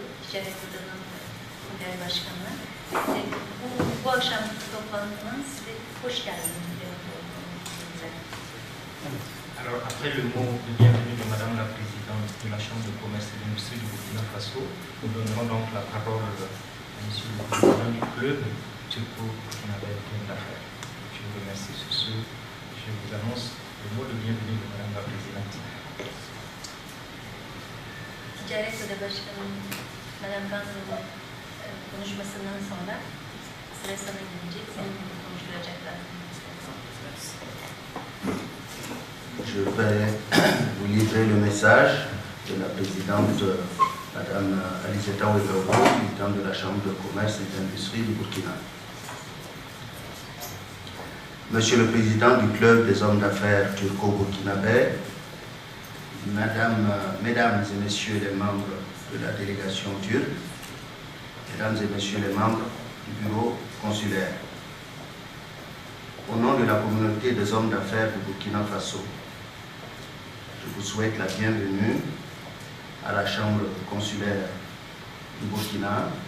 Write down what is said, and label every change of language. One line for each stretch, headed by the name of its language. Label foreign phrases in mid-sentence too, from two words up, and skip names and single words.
Turkish: Ticaret Odası'nın Genel Başkanı'na. Bu akşamki toplantının size hoş geldiniz diyorum.
French: Alors, après le mot de bienvenue de Madame la Présidente de la Chambre de commerce et d'industrie du Burkina Faso, nous donnerons donc la parole à Monsieur le Président du club turco-burkinabé d'affaires. Je vous remercie sur ce. Je vous annonce le mot de bienvenue de Madame la Présidente.
Turkish: Ticaret Odası Başkanı Madame Ganzo'nun konuşmasından sonra sıra sana gelecek, seninle konuşulacaklar.
French: Je vais vous livrer le message de la présidente Madame Alizeta Ouedraogo, présidente de la Chambre de commerce et d'industrie du Burkina. Monsieur le Président du Club des hommes d'affaires turco-burkinabé, Mesdames et Messieurs les membres de la délégation turque, Mesdames et Messieurs les membres du bureau consulaire, au nom de la communauté des hommes d'affaires du Burkina Faso, je vous souhaite la bienvenue à la Chambre consulaire du Burkina.